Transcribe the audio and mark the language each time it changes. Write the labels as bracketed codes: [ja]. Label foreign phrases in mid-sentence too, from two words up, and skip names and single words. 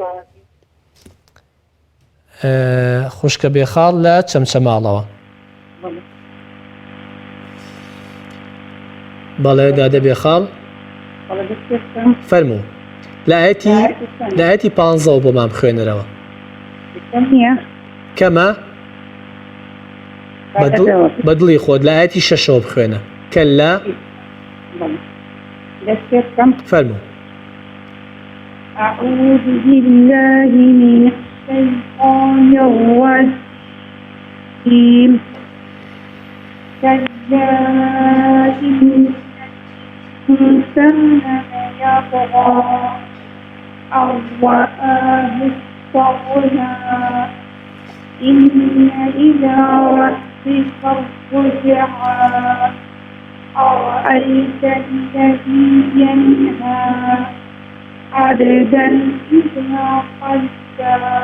[ckb] خوشکە بێخاڵ لە چەمچەماڵەوە بەڵێ دادە بێخاڵ فەرموو لە ئاەتی 15 بۆ مام خوێنەرەوە کەمە بەدڵی خۆت لە ئاەتی 6 بخوێنە کەلا فەرموو [ar] أعوذ بالله من الشيطان الرجيم كلا إن الإنسان ليطغى أن رآه استغنى إن إلى ربك الرجعى أرأيت الذي ينهى عبدا إذا صلى